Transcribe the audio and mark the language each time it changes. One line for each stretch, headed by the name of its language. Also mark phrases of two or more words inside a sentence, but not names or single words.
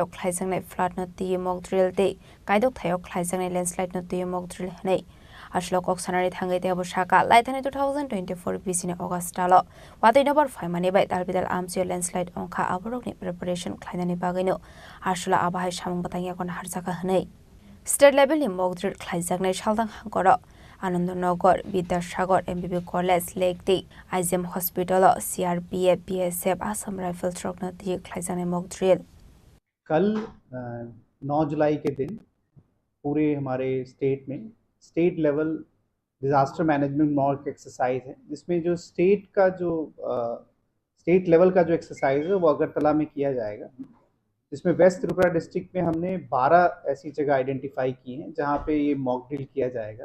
Kok Borok: खाइजांनाय फ्लाट न टी मकद्रिल दे काइदक थायो खाइजांनाय लैंडस्लाइड न टी मकद्रिल हनै आसलो कक्सानारि थांगै देबो शाखा लाइथानि 2024 बिसिनि अगस्टालो वादै नम्बर 5 मानि बाय दालबिदाल आमसियो लैंडस्लाइड अंखा आबरकनि प्रिपरेशन खाइनानि बागैनो आसला आबाहाय सामुं बतांगिया कोन हारजाका हनै
English: state level
Kok Borok: नि मकद्रिल खाइजागनाय सालदां हांकर आनंदनगर विद्यासागर एमबीबी कॉलेज लेकटी आईजीएम हॉस्पिटल सीआरपीएफ बीएसएफ असम राइफल ट्रक न दी खाइजागनाय मकद्रिल
Hindi: कल 9 जुलाई के दिन पूरे हमारे स्टेट में
English: state level disaster management mock exercise
Hindi: है जिसमें जो
English: state level
Hindi: का जो एक्सरसाइज है वो अगरतला में किया जाएगा जिसमें वेस्ट त्रिपुरा डिस्ट्रिक्ट में हमने 12 ऐसी जगह आइडेंटिफाई की हैं जहाँ पे ये
English: mock drill
Hindi: किया जाएगा।